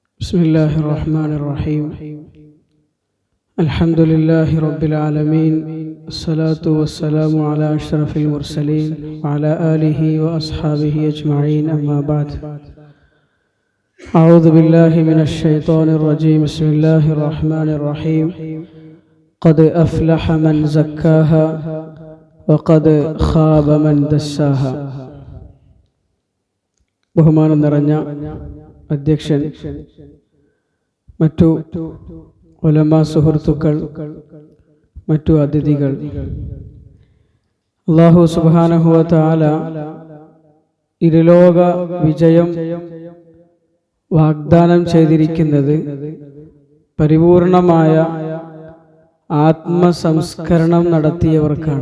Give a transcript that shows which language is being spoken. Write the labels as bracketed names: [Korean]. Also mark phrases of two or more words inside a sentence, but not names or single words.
[Arabic] بسم الله الرحمن الرحيم الحمد لله رب العالمين الصلاة والسلام على أشرف المرسلين وعلى آله وأصحابه أجمعين أما بعد أعوذ بالله من الشيطان الرجيم بسم الله الرحمن الرحيم قد أفلح من زكاها وقد خاب من دساها [Malayalam] ബഹുമാനം നിറഞ്ഞ അധ്യക്ഷൻ, മറ്റു ഉലമാ സുഹൃത്തുക്കൾ, മറ്റു അതിഥികൾ, [Arabic] الله سبحانه وتعالى [Malayalam] ഇരുലോക വിജയം വാഗ്ദാനം ചെയ്തിരിക്കുന്നത് പരിപൂർണമായ ആത്മസംസ്കരണം നടത്തിയവർക്കാണ്.